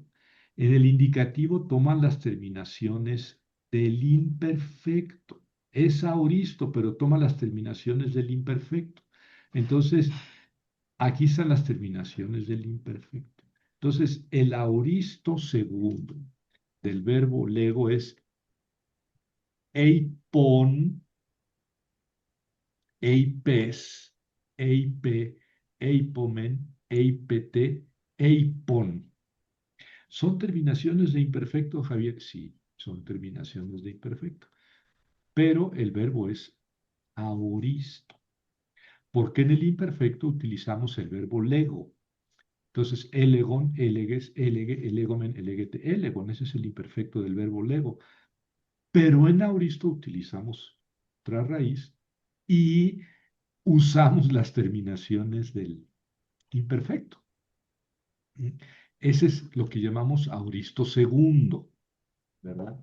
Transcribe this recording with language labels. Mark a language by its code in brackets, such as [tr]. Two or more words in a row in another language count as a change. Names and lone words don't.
[es] En el indicativo toman las terminaciones del imperfecto. Es auristo, pero toma las terminaciones del imperfecto. Entonces, aquí están las terminaciones del imperfecto. Entonces, el auristo segundo del verbo lego es [el] εἶπον, εἶπες, εἶπε, εἴπομεν, εἴπετε, εἶπον. [es] ¿Son terminaciones de imperfecto, Javier? Sí, son terminaciones de imperfecto. Pero el verbo es auristo, porque en el imperfecto utilizamos el verbo lego. Entonces, [el] ἔλεγον, ἔλεγες, ἔλεγε, ἐλέγομεν, ἐλέγετε, ἔλεγον. [es] Ese es el imperfecto del verbo lego. Pero en auristo utilizamos otra raíz y usamos las terminaciones del imperfecto. Ese es lo que llamamos auristo segundo, ¿verdad?